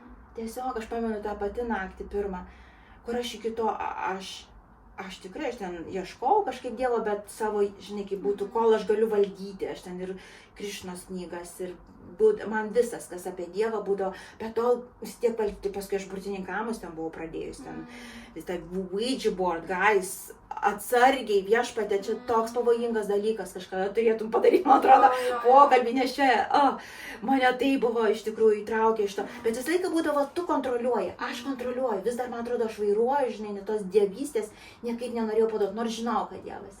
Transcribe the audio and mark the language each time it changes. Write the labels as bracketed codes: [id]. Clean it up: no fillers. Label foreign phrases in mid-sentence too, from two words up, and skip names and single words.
[lt] Tiesiog aš pamenu tą patį naktį pirmą, kur aš iki to, aš tikrai, aš ten ieškau kažkaip Dievo, bet savo, žinai, kaip būtų, kol aš galiu valdyti, aš ten ir Krišnos knygas, ir man visas, kas apie Dievą būdavo, bet tol vis tiek paskui aš burtininkamus ten buvau pradėjus, ten vis tai [en] Ouija board, guys, [lt] atsargiai, Viešpatie, čia toks pavojingas dalykas, kažkada turėtum padaryti, man atrodo, pokalbį, nes čia, mane tai buvo iš tikrųjų įtraukę iš to, bet visą laiką būdavo, tu kontroliuoji, aš kontroliuoju, vis dar, man atrodo, aš vairuoju, žinai, net tos dievystės niekaip nenorėjau paduoti, nors žinau, kad Dievas.